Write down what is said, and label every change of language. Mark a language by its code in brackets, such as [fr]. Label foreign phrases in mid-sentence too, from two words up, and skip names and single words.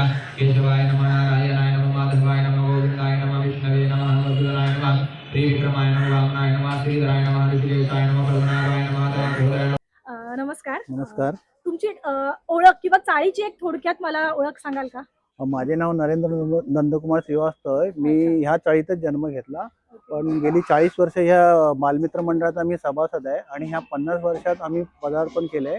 [sa] केशवाय नमः, नारायणाय नमः, माधवाय नमः, गोविंदाय नमः, विष्णवे नमः, मधुराय नमः, त्रिविक्रमाय नमः, वामनाय नमः, श्रीधराय नमः, ऋषिकेशाय नमः, पद्मनाभाय नमः. [mr] नमस्कार. नमस्कार. तुमची ओळख किंवा चाळीची एक थोडक्यात मला ओळख सांगाल का? माझे नाव नरेंद्र नंदकुमार श्रीवास्तव. मी ह्या चाळीतच जन्म घेतला, पण गेली 40 वर्ष ह्या बालमित्र मंडळात आम्ही सभासद आहे आणि ह्या 50 वर्षात आम्ही पदार्पण केलंय.